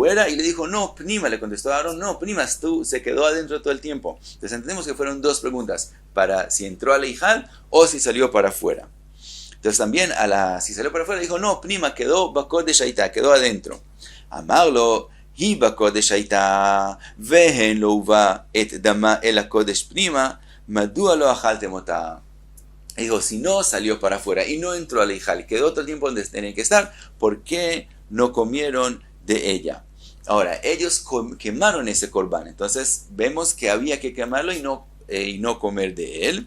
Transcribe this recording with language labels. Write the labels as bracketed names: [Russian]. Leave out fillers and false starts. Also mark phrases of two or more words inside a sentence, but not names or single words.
[Spanish] Y le dijo, no, pnima, le contestó a Aarón, no, pnima, se quedó adentro todo el tiempo. Entonces entendemos que fueron dos preguntas, para si entró al Eijal o si salió para afuera. Entonces también si salió para afuera, dijo, no, pnima, quedó [Hebrew] בקודש הייתה, [Spanish] quedó adentro. [Hebrew] אמר לו, היא בקודש הייתה, והן לא הובא את דמה אל הקודש פנימה, מדוע לא אכלתם אותה. [Spanish] Dijo, si no salió para afuera y no entró al Eijal y quedó todo el tiempo donde tenía que estar, ¿por qué no comieron de ella? Ahora, ellos quemaron ese korban, entonces vemos que había que quemarlo y no comer de él.